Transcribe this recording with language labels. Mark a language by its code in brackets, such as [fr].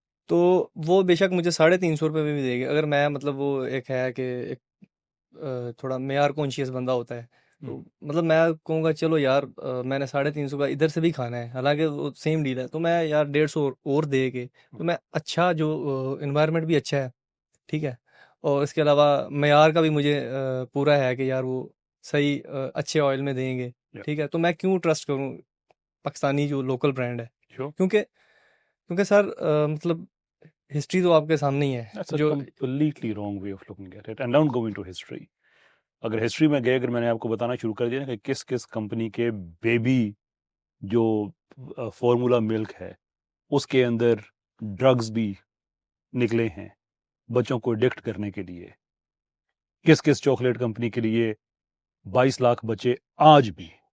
[ur] تو وہ بے شک مجھے 350 روپے میں بھی دے گی. اگر میں مطلب وہ ایک ہے کہ ایک تھوڑا معیار کانشیس بندہ ہوتا ہے، تو مطلب میں کہوں گا چلو یار میں نے 350 کا ادھر سے بھی کھانا ہے، حالانکہ وہ سیم ڈیل ہے، تو میں یار 150 اور دے کے تو میں اچھا جو انوائرمنٹ بھی اچھا ہے، ٹھیک ہے، اور اس کے علاوہ معیار کا بھی مجھے پورا ہے کہ یار وہ صحیح اچھے آئل میں دیں گے، ٹھیک ہے. تو میں کیوں ٹرسٹ کروں پاکستانی جو لوکل برانڈ ہے؟ کیونکہ سر مطلب ہسٹری تو آپ کے سامنے ہی ہے. جو [en] completely wrong way of looking at it, and don't go into history. [ur] اگر ہسٹری میں گئے، اگر میں نے آپ کو بتانا شروع کر دیا کہ کس کس کمپنی کے بیبی جو فارمولا ملک ہے اس کے اندر ڈرگز بھی نکلے ہیں بچوں کو ایڈکٹ کرنے کے لیے، کس کس چاکلیٹ کمپنی کے لیے 22 لاکھ بچے آج بھی،